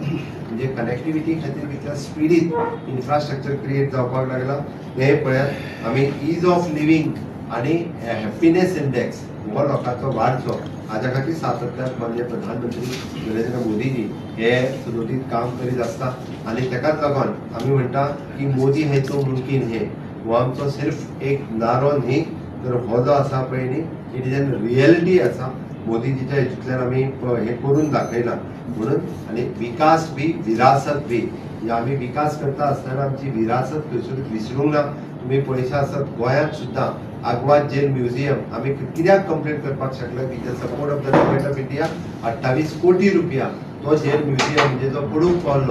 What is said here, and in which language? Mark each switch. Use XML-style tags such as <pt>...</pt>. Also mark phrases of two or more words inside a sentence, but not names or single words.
<kok>म्हणजे कनेक्टिविटी खातीर कितल्या स्पिडीत</kok> <en>infrastructure create</en> <kok>जावपाक लागला हे पळयात. आमी</kok> <en>ease of living</en> <kok>आणि</kok> <en>happiness index</en> <kok>हो लोकांचो वाडचो हाच्या खातीर सातत्यात माननीय प्रधानमंत्री नरेंद्र मोदीजी हे सुदोदीत काम करीत आसता. आणि तेकाच लागून आमी म्हणटा की</kok> <hi>मोदी है तो मुमकीन है.</hi> <kok>हो आमचो सिर्फ एक नारो न्ही तर हो जो आसा पळय न्ही</kok> <en>it is an reality</en> <kok>आसा. मोदीजीच्या हेतूंतल्यान आमी हे करून दाखयला म्हणून. आणि</kok> <hi>विकास बी विरासत बी</hi> <kok>म्हणजे आमी विकास करता आसतना आमची विरासत खंयसरूच विसरूंक ना. तुम्ही पळयशा आसत गोंयांत सुद्धा आग्वाद जेल म्युझियम आम्ही कित्याक कंप्लीट करपाक शकलो की</kok> <en>the support of the Government of India</en> <kok>28 कोटी रुपया तो जेल म्युझियम म्हणजे जो पडूंक पावलो.</kok>